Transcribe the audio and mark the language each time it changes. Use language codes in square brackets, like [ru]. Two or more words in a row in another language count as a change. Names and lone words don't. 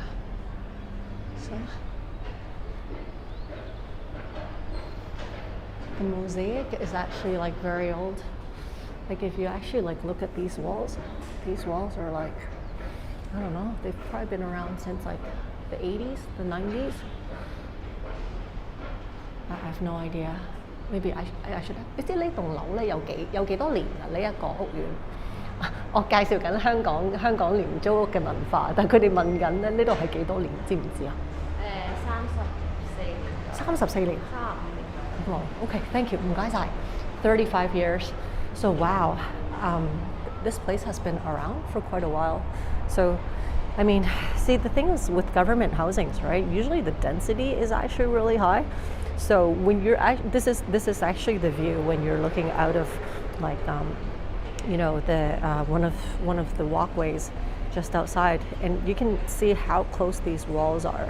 [en] So the mosaic is actually like very old. Like if you actually like look at these walls are like, I don't know, they've probably been around since like the 80s, the 90s. I have no idea. Maybe I should have. [yue] 你知呢棟樓咧有幾多年啊？呢一個屋苑，我介紹緊香港廉租屋嘅文化，但係佢哋問緊咧呢度係幾多年，知唔知啊？34年。35年。 [en] 哦 ，OK, thank you， [yue] 唔該晒。 [en] 35 years. So wow, this place has been around for quite a while. So, I mean, see the thing is with government housings, right? Usually the density is actually really high. So when you're this is actually the view when you're looking out of like you know the one of the walkways just outside, and you can see how close these walls are.